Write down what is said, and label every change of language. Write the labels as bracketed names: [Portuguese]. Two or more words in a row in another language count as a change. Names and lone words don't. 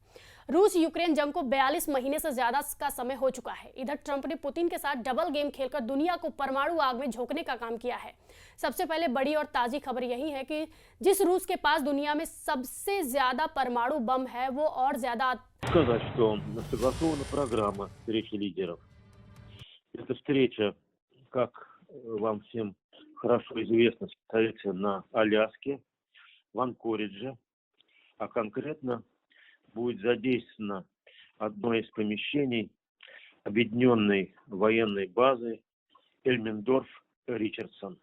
[Hindi] रूस यूक्रेन जंग को 42 महीने से ज्यादा का समय हो चुका है। इधर ट्रंप ने पुतिन के साथ [English] double game [Hindi] खेलकर दुनिया को परमाणु आग में झोंकने का काम किया है। सबसे पहले बड़ी और ताजी खबर यही है कि जिस रूस के पास दुनिया में सबसे ज्यादा परमाणु बम है, वो और ज्यादा [Russian] сказать, что согласована программа встречи лидеров. Эта встреча, как вам всем хорошо известно, состоится на Аляске, в Анкоридже, а конкретно будет задействовано одно из помещений объединенной военной базы Эльмендорф-Ричардсон.